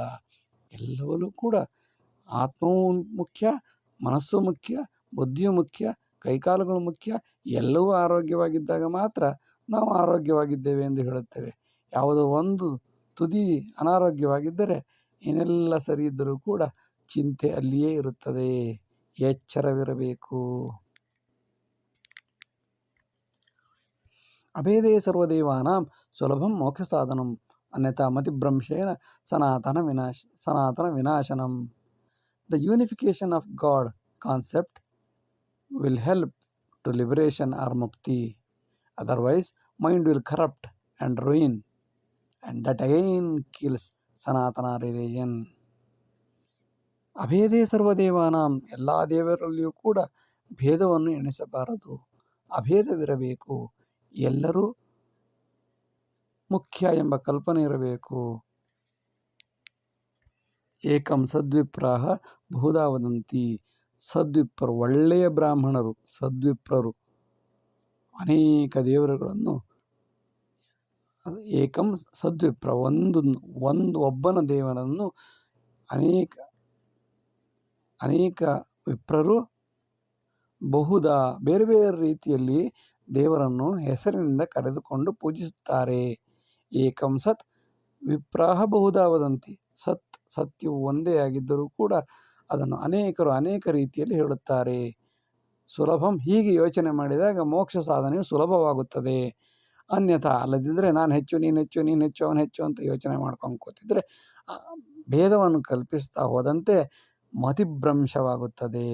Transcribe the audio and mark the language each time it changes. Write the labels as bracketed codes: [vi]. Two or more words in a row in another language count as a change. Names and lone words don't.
[kn] ಎಲ್ಲವೂ ಕೂಡ ಆತ್ಮವೂ ಮುಖ್ಯ, ಮನಸ್ಸು ಮುಖ್ಯ, ಬುದ್ಧಿಯೂ ಮುಖ್ಯ, ಕೈಕಾಲುಗಳು ಮುಖ್ಯ. ಎಲ್ಲವೂ ಆರೋಗ್ಯವಾಗಿದ್ದಾಗ ಮಾತ್ರ ನಾವು ಆರೋಗ್ಯವಾಗಿದ್ದೇವೆ ಎಂದು ಹೇಳುತ್ತೇವೆ. ಯಾವುದೋ ಒಂದು ತುದಿ ಅನಾರೋಗ್ಯವಾಗಿದ್ದರೆ ಏನೆಲ್ಲ ಸರಿ ಇದ್ದರೂ ಕೂಡ ಚಿಂತೆ ಅಲ್ಲಿಯೇ ಇರುತ್ತದೆ. ಎಚ್ಚರವಿರಬೇಕು. [sa] ಅಭೇದೇ ಸರ್ವದೇವಾನಾಂ ಸುಲಭಂ ಮೋಕ್ಷ ಸಾಧನಂ ಅನ್ಯಥಾ ಮತಿಭ್ರಂಶೇನ ಸನಾತನ ವಿನಾಶನಂ. [en] The unification of God concept will help to liberation or mukti. Otherwise, mind will corrupt and ruin, and that again kills Sanatana religion. [sa] ಅಭೇದೇ ಸರ್ವದೇವಾನಾಂ, [kn] ಎಲ್ಲ ದೇವರಲ್ಲಿಯೂ ಕೂಡ ಭೇದವನ್ನು ಎಣಿಸಬಾರದು, ಅಭೇದವಿರಬೇಕು. ಎಲ್ಲರೂ ಮುಖ್ಯ ಎಂಬ ಕಲ್ಪನೆ ಇರಬೇಕು. [sa] ಏಕಂ ಸದ್ವಿಪ್ರಾಹ ಬಹುಧಾ ವದಂತಿ. [kn] ಸದ್ವಿಪ್ರರು, ಒಳ್ಳೆಯ ಬ್ರಾಹ್ಮಣರು, ಸದ್ವಿಪ್ರರು ಅನೇಕ ದೇವರುಗಳನ್ನು, [sa] ಏಕಂ ಸದ್ವಿಪ್ರ, [kn] ಒಬ್ಬನ ದೇವರನ್ನು ಅನೇಕ ವಿಪ್ರರು ಬಹುಧಾ ಬೇರೆ ಬೇರೆ ರೀತಿಯಲ್ಲಿ ದೇವರನ್ನು ಹೆಸರಿನಿಂದ ಕರೆದುಕೊಂಡು ಪೂಜಿಸುತ್ತಾರೆ. [sa] ಏಕಂ ಸತ್ ವಿಪ್ರಾಹ ಬಹುಧಾ ವದಂತಿ. [kn] ಸತ್ಯವು ಒಂದೇ ಆಗಿದ್ದರೂ ಕೂಡ ಅದನ್ನು ಅನೇಕರು ಅನೇಕ ರೀತಿಯಲ್ಲಿ ಹೇಳುತ್ತಾರೆ. ಸುಲಭಂ, ಹೀಗೆ ಯೋಚನೆ ಮಾಡಿದಾಗ ಮೋಕ್ಷ ಸಾಧನೆಯು ಸುಲಭವಾಗುತ್ತದೆ. ಅನ್ಯಥಾ, ಅಲ್ಲದಿದ್ದರೆ ನಾನು ಹೆಚ್ಚು, ನೀನು ಹೆಚ್ಚು, ನೀನು ಹೆಚ್ಚು, ಅವನು ಹೆಚ್ಚು ಅಂತ ಯೋಚನೆ ಮಾಡ್ಕೊಂಡು ಕೂತಿದ್ರೆ ಭೇದವನ್ನು ಕಲ್ಪಿಸ್ತಾ ಹೋದಂತೆ ಮತಿಭ್ರಂಶವಾಗುತ್ತದೆ.